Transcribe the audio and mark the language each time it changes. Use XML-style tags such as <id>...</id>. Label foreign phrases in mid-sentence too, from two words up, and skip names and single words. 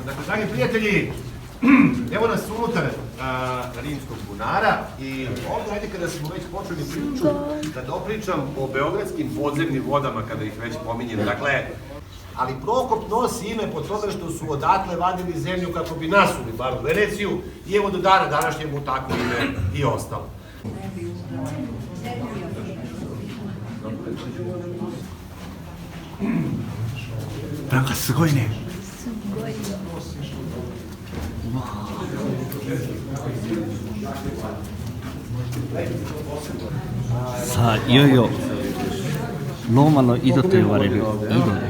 <sr>Dakle, dragi prijatelji, evo nas unutar rimskog bunara i ovdje, ajde kada smo već počeli priču, da dopričam o beogradskim podzemnim vodama kada ih već pominjem. Dakle, ali Prokop nosi ime po tome što su odatle vadili zemlju kako bi nasuli bar u Veneciju i evo do dana današnjeg mu tako ime i ostalo.</sr> <ja>なんかすごいね。すごいよ。さあ、いよいよローマの井戸と呼ばれる井戸です。</ja>